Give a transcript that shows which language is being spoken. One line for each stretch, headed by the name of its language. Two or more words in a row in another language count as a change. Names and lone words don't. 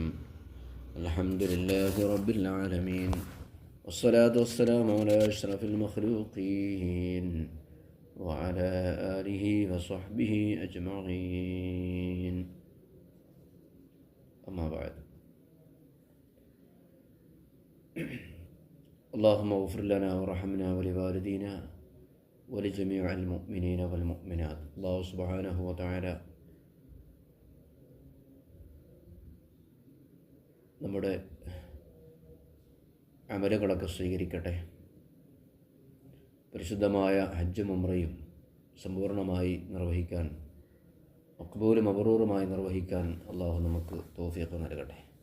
Arabic: الحمد لله رب العالمين، والصلاة والسلام على أشرف المخلوقين وعلى آله وصحبه أجمعين. أما بعد، اللهم اغفر لنا ورحمنا ولوالدينا ولجميع المؤمنين والمؤمنات.
Malayalam: അല്ലാഹു
Arabic: سبحانه وتعالى
Malayalam: നമ്മുടെ അമലുകളൊക്കെ സ്വീകരിക്കട്ടെ. പരിശുദ്ധമായ ഹജ്ജും ഉംറയും സമ്പൂർണ്ണമായി നിർവഹിക്കാൻ, മഖ്ബൂലും മബ്റൂറുമായി നിർവഹിക്കാൻ അല്ലാഹു നമുക്ക് തൗഫീഖ് നൽകട്ടെ.